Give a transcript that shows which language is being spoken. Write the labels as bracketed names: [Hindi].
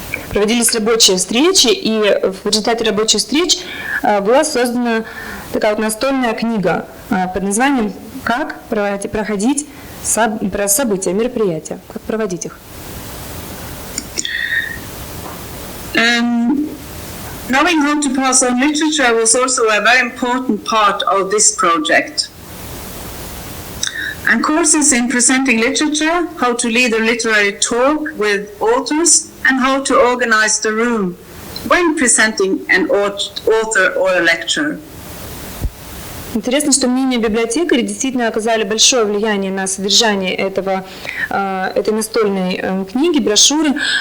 [Russian] Проводились рабочие встречи, и в результате рабочих встреч была создана такая вот настольная книга под названием «Как проходить события, мероприятия, как проводить их». [English] Knowing how to pass on literature was also a very important part of this project. And courses in presenting literature, how to lead a literary talk with authors, and how to organize the room when presenting an author or a lecture. [Russian] Интересно, что мнения библиотекарей действительно оказали большое влияние на содержание этой настольной книги, брошюры.